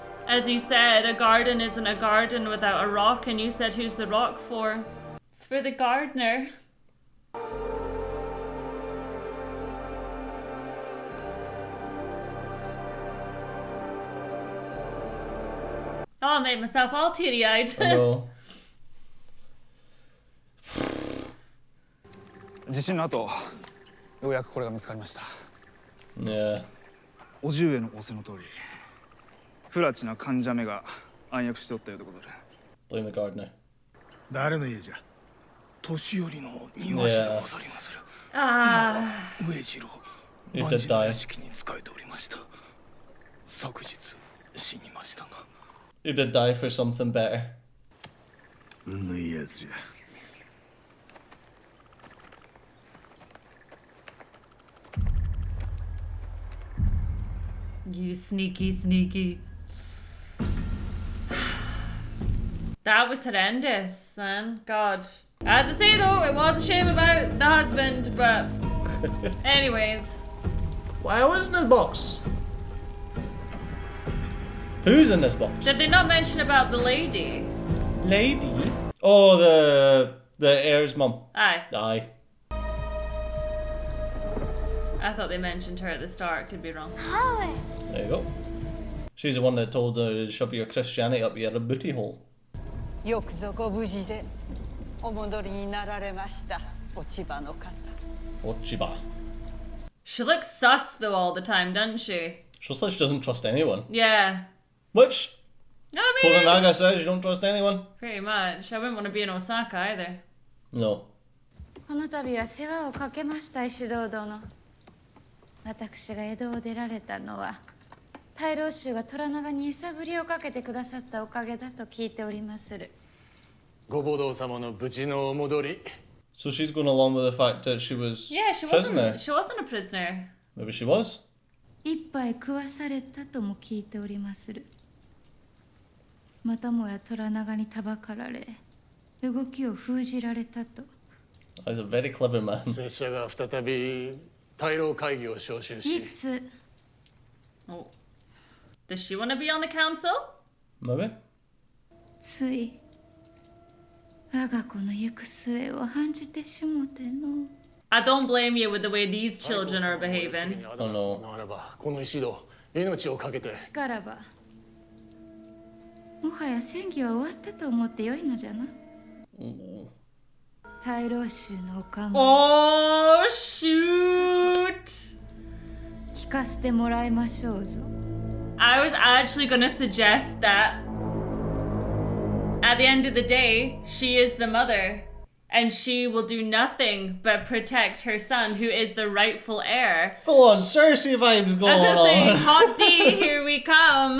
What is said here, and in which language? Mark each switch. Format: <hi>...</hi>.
<en>As he said, a garden isn't a garden without a rock, and you said who's the rock for? It's for the gardener. Oh, I made myself all teary-eyed. I know.</en> <ja>地震の後、ようやくこれが見つかりました。</ja> <en>Yeah.</en> <ja>おじ上の仰せの通り、不埒な患者目が暗躍しておったようでござる。</ja> <en>Blame the gardener.</en> <ja>誰の家じゃ？年寄りの庭師でござりまする。ああ。上次郎、</ja> <en>He</en> <ja>万</ja> <en>did</en> <ja>事の</ja> <en>die.</en> <ja>屋敷に仕えておりました。昨日死にましたが。</ja> <en>He did die for something better.</en> <ja>運のいいやつじゃ。</ja> <en>You sneaky, sneaky. That was horrendous, man. God. As I say though, it was a shame about the husband, but anyways. Why was in this box? Who's in this box? Did they not mention about the lady? Lady? Oh, the heir's mum. Aye. Aye. I thought they mentioned her at the start. Could be wrong. There you go. She's the one that told her to shove your Christianity up your booty hole.</en> <ja>よくぞご無事でお戻りになられました落ち葉の方</ja> <en>Ochiba. She looks sus though all the time, doesn't she? She looks like she doesn't trust anyone. Yeah. Which, I mean, Toranaga says you don't trust anyone. pretty much. I wouldn't want to be in Osaka either. No.</en> <ja>この度は世話をかけました石堂殿。私が江戸を出られたのは大老衆が虎長に揺さぶりをかけてくださったおかげだと聞いておりまする。ご母堂様の無事のお戻り。</ja> <en>So she's going along with the fact that she was Yeah, she prisoner. wasn't. She wasn't a prisoner. Maybe she was.</en> <ja>一杯食わされたとも聞いておりまする。またもや虎長にたばかられ、動きを封じられたと。</ja> <en>He's a very clever man.</en> <ja>拙者が再び大老会議を招集し。いつ</ja> <en>Oh. Does she want to be on the council? Maybe.</en> <ja>つい我が子の行く末を案じてしもての。</ja> <en>I don't blame you with the way these children are behaving. Oh no.</en> <ja>ならばこの石堂命をかけて。しからばもはや戦議は終わったと思ってよいのじゃな。大老衆のお考え</ja> <en>Oh shoot!</en> <ja>聞かせてもらいましょうぞ。</ja> <en>I was actually gonna suggest that at the end of the day, she is the mother. And she will do nothing but protect her son, who is the rightful heir. Full on Cersei vibes going As I say, on. hot D, here we come.</en>